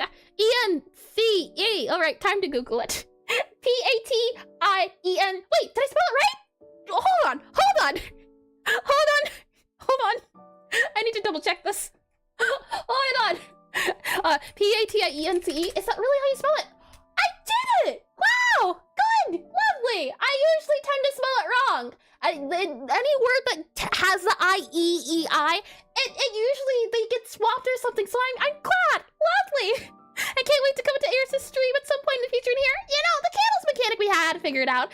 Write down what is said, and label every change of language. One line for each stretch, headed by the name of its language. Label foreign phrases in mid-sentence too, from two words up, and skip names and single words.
English: E-N-C-E. All right, time to Google it. P-A-T-I-E-N. Wait, did I spell it right? Hold on. I need to double check this. Hold on. P-A-T-I-E-N-C-E. Is that really how you spell it? I did it! Wow! Good! Lovely! I usually tend to spell it wrong. Any word that has the I-E-E-I, it usually, they get swapped or something, so I'm glad! Lovely! I can't wait to come to Eris's stream at some point in the future and hear, you know, the candles mechanic we had figured out.